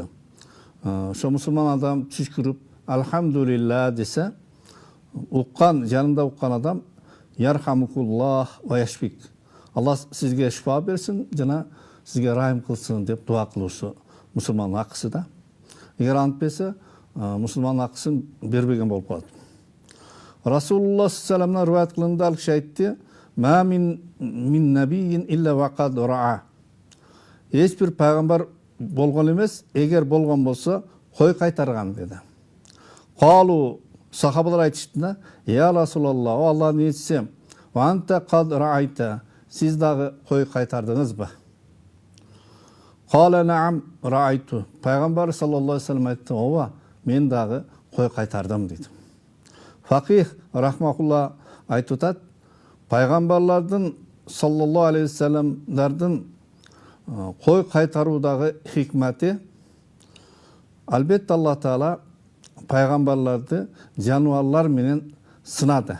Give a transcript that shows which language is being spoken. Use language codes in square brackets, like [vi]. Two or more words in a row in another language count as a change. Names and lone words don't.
[ky] Ошо мусулман адам чүчкүрүп, алхамдулилла десе, жанында уккан адам [ar] يرحمك الله ويشفيك. [ky] Аллах сизге шифа берсин, жана сизге райым кылсын деп дуа кылуусу мусулмандын акысы да. Эгер антпесе, мусулмандын акысын бербеген болуп калат. Расулуллах [ar] صلى الله عليه [ky] риwayat кылында ал киши айтты: [ar] "ما من نبي إلا وقد رعى." [ky] Эч бир пайгамбар болгон эмес, эгер болгон болсо, кой кайтарган деди. Калу сахабалар айтышты да: [ar] "يا رسول الله, [ky] о Аллахтын элчиси, [ar] وأنت قد رعيت, [ky] сиз дагы кой кайтардыңызбы?" [ar] قال نعم رعيت. [ky] Пайгамбар [ar] صلى الله عليه وسلم [ky] айтты: "Ооба, мен дагы кой кайтардым" дейт. Факих рахмахулла айтып атат, пайгамбарлардын [ar] صلى الله عليه وسلم [ky] кой кайтаруудагы хикмати, албетте Аллах Таала пайгамбарларды жануарлар менен сынады.